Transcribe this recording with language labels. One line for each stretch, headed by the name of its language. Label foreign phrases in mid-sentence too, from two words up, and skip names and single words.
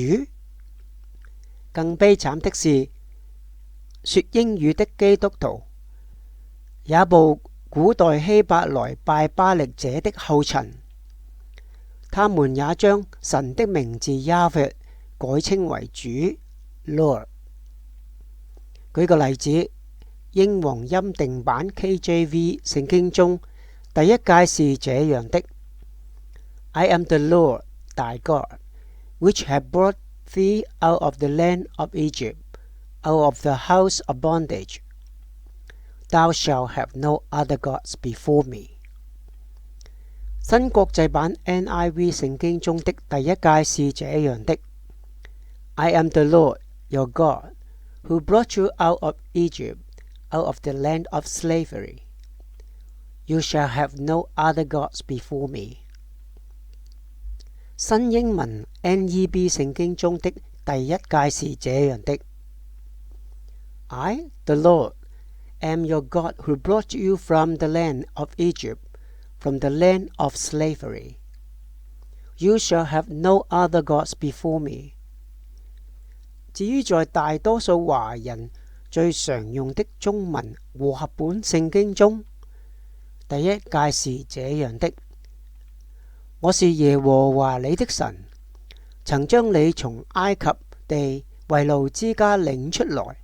Chinese: 更悲慘的是，說英語的基督徒也步古代希伯來拜巴力者的後塵，他們也將神的名字亞弗改稱為主 Lord。舉個例子，英皇欽定版 KJV 聖經中第一誡是這樣的
English: ：I am the Lord thy God, which have brought thee out of the land of Egypt, out of the house of bondage. Thou shalt have no other gods before me。
Chinese: 新國際版 NIV 聖經中的第一誡是這樣的
English: ：I am the Lord your God, who brought you out of Egypt, out of the land of slavery. You shall have no other gods before me。
Chinese: 新英文 NEB 聖經中的第一誡是這樣的
English: ：I, the Lord, am your God who brought you from the land of Egypt, from the land of slavery. You shall have no other gods before me。
Chinese: 至於在大多數華人最常用的中文和合本聖經中，第一誡是這樣的：我是耶和華你的神，曾將你從埃及地為奴之家領出來。